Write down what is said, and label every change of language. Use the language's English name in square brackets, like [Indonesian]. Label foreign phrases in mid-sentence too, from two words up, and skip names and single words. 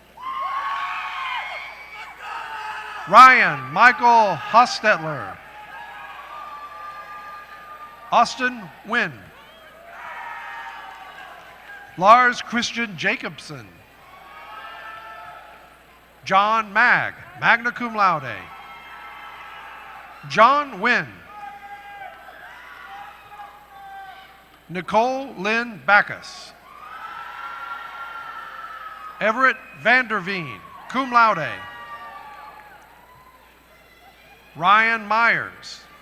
[English] Ryan Michael Hostetler. Austin Wynn. Lars Christian Jacobson. John Mag, [Latin] magna cum laude. [English] John Wynn. Nicole Lynn Backus. Everett Vanderveen, [Latin] cum laude. [English] Ryan Myers.